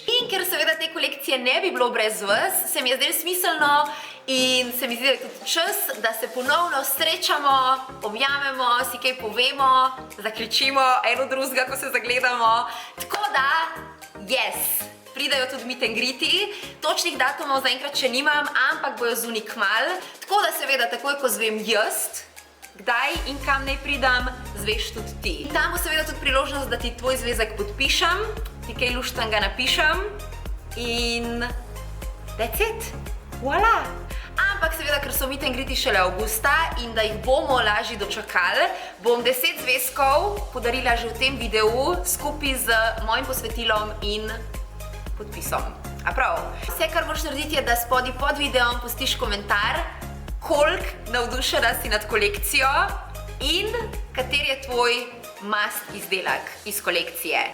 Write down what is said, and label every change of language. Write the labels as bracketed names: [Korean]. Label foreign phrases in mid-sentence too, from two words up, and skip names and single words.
[Slovenian] In ker seveda te kolekcije ne bi bilo brez vas, se mi je zdaj smiselno in se mi zdi, da je tudi čas, da se ponovno srečamo, objamemo, si kaj povemo, zakričimo eno drugega, ko se zagledamo. Tako da, yes, pridajo tudi [English] meet and greeti. [Slovenian] Točnih datumov zaenkrat še nimam, ampak bojo zunaj kmalu. Tako da seveda takoj, ko zvem jaz, kdaj in kam naj pridem, zveš tudi ti. Tam bo seveda tudi priložnost, da ti tvoj zvezek podpišem, ti kaj luštanga napišem in [English] that's it. [Slovenian] Voila! Ampak seveda, ker so [English] meet and greeti [Slovenian] šele avgusta in da jih bomo lažje dočakali, bom 10 zvezkov podarila že v tem videu skupaj z mojim posvetilom in podpisom. A prav? Vse, kar moraš narediti, je, da spodaj pod videom pustiš komentar, koliko navdušena si nad kolekcijo in kater je tvoj must izdelek iz kolekcije.